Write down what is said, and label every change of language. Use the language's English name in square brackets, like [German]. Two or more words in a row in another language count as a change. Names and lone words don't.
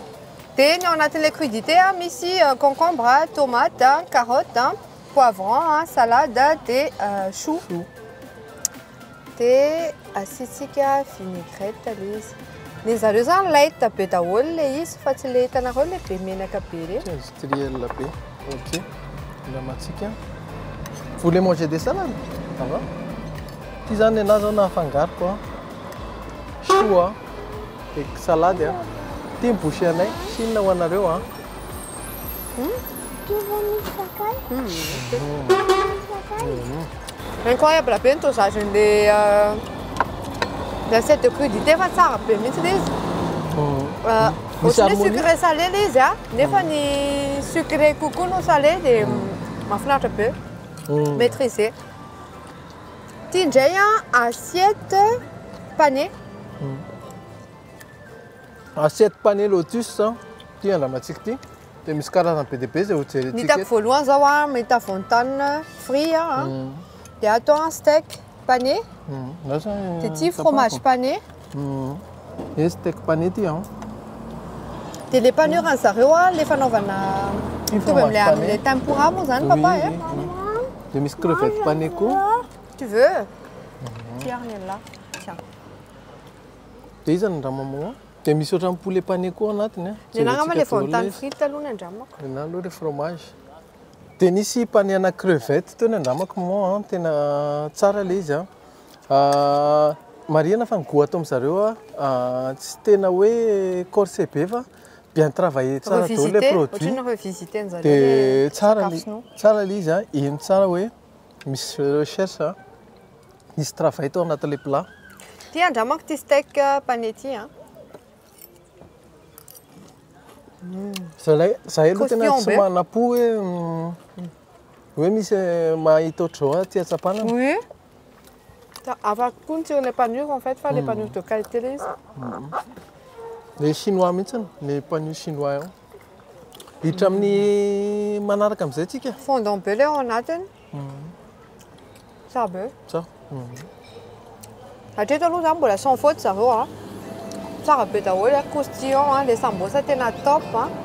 [Malagasy] Dia ny ao anatin'ilay crudité misy [French] concombre, tomate, carotte, poivron, salade [Malagasy] dia chou. Dia asiantsika vinaigrette le izy. Ny zareo zany light be daholo le izy fa tsy le hitanareo le be menaka be reny. Industriel be. Ok. Ilamatsika. [French] Vous voulez manger des salades? Ça va? [Malagasy] Ty zany anahy zao nahafangaroko [French] chou et salade [Malagasy] Ty bouché anay. Sinona ho anareo Incroyable be ny dosagen'ilay [French] assiette de crudité [Malagasy] fa tsara be mihitsy le izy. Ohatrany hoe [French] sucré salé [Malagasy] le izy nefa ny [French] sucré coco [Malagasy] no salé dia mahafinaritra be. [French] Maîtrisé. [Malagasy] Ty indray [French] assiette pané. Assiette pané lotus [Malagasy] ty andramantsika ty. Dia misy karazany be dia be izay ho jerentsika. Ny hitako voalohany zao mahita [French] wonton frit [Malagasy] dia atao [French] steak pané. [Malagasy] Dia ty [French] fromage pané. Et steak pané ty [Malagasy] Dia le panure zareo le fanaovana mitovy amin'ilay tempura moa zany papa e. Dia misy [French] crevette pané [Malagasy] koa. [French] Tu veux? Tiens, regarde là. Tiens. [Malagasy] Dia iza ny ramamoa? Dia misy ohatran'ny [French] poulet pané [Malagasy] koa anatiny. Ny anangamba le [French] fontaine frite [Malagasy] aloha ny andramako. Na aloha le fromage. Dia nisy pané ana crevette teo ny andramako moa tena tsara le izy a. Marihana fa ny goût atao amin'izareo tsy tena hoe corsé be fa [French] bien travaillé [Malagasy] tsara daholo le produit. Dia tsara le izy iny tsara hoe misy recherche misy travail tao anatin'ilay plat. Ty andramako ty [French] steak pané [Malagasy] ty a. Zahay aloha tena tsy mana-po hoe misy mahita ohatr'izao ty atsapana. [French] Oui. [Malagasy] Afaka koa ny [French] les panures en fait, fa les panures de qualité [Malagasy] le izy. [French] Les chinois mihitsy les panures chinois io. [Malagasy] Hiditra amin'ny manaraka amin'izay tsika. Fondant be le ao anatiny. Tsara be. Tsara. Hatreto aloha zany mbola [French] sans faute [Malagasy] zareo a. Tsara be daholo croustillant le sambosa tena top a.